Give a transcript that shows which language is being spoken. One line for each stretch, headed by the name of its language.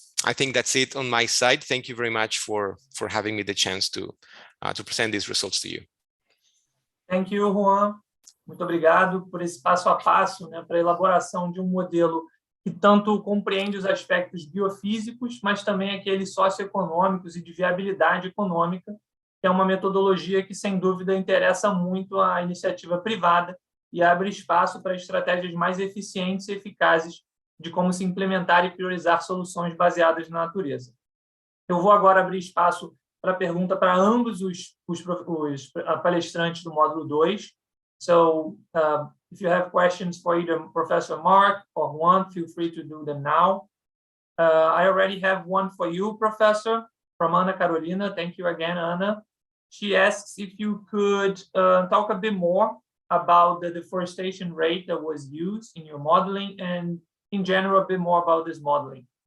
English: I think that's it on my side. Thank you very much for having me the chance to present these results to you. Thank you, Juan.
Portuguese: Muito obrigado por esse passo a passo, para a elaboração de um modelo que tanto compreende os aspectos biofísicos, mas também aqueles socioeconômicos e de viabilidade econômica, que é uma metodologia que, sem dúvida, interessa muito à iniciativa privada e abre espaço para estratégias mais eficientes e eficazes de como se implementar e priorizar soluções baseadas na natureza. Eu vou agora abrir espaço para pergunta para ambos os palestrantes do módulo 2.
English: So if you have questions for either Professor Mark or Juan, feel free to do them now. I already have one for you, Professor, from Ana Carolina. Thank you again, Ana. She asks if you could talk a bit more about the deforestation rate that was used in your modeling, and in general, a bit more about this modeling.